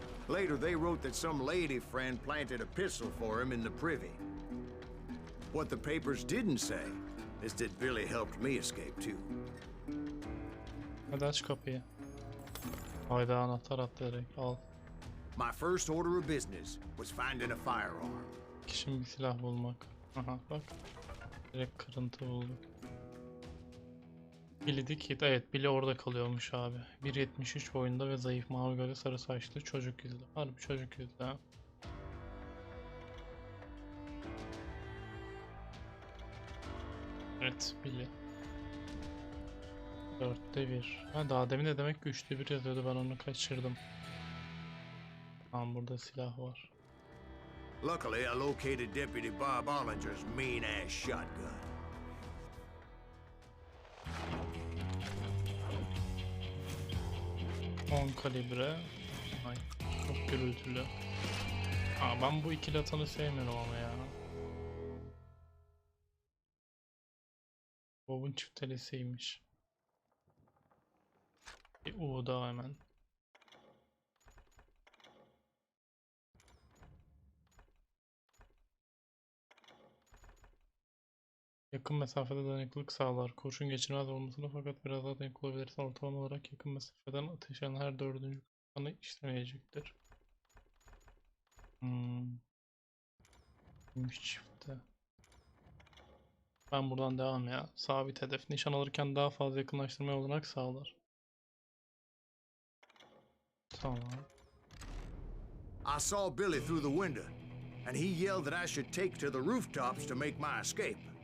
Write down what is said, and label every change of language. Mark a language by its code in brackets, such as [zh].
[en] Later, they wrote that some lady friend planted a pistol for him in the privy. What the papers didn't say is that Billy helped me escape too. [tr] Hadi aç kapıyı. Hayda, anahtar attı direkt. Al. [en] My first order of business was finding a firearm. [tr] Kişinin bir silah bulmak. Aha bak. Direkt kırıntı bulduk. Billy the Kid. Evet, Billy orada kalıyormuş abi. 1.73 boyunda ve zayıf, mavi gözlü, sarı saçlı, çocuk yüzlü. Harbi çocuk yüzlü ha. Evet, Billy. 4'te 1. Ha, daha demin de demek ki 3'te 1 yazıyordu, ben onu kaçırdım. Tamam, burada silah var. [en] Luckily, I located Deputy Bob Ollinger's mean-ass shotgun. [tr] On kalibre. Ay, çok gürültülü. Aa, ben bu ikili atanı sevmiyorum ama ya. Bob'un çiftelisiymiş. Bir U daha hemen. Yakın mesafede dayanıklılık sağlar. Kurşun geçirmez olmasına, fakat biraz daha dayanıklı olabilirse ortalama olarak yakın mesafeden ateş eden her dördüncü kanı işlemeyecektir. Çifte. Ben buradan devam ya. Sabit hedef. Nişan alırken daha fazla yakınlaştırmaya olanak sağlar. Tamam. [en] I saw Billy through the window, and he yelled that I should take to the rooftops to make my escape.